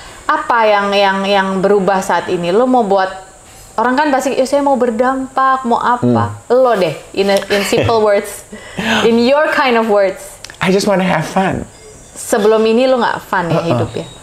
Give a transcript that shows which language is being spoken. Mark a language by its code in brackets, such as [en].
[id] Apa yang berubah saat ini? Lo mau buat orang kan pasti saya mau berdampak, mau apa? Lo deh [en] in simple words, in your kind of words. I just want to have fun. [id] Sebelum ini lo nggak fun ya hidup ya?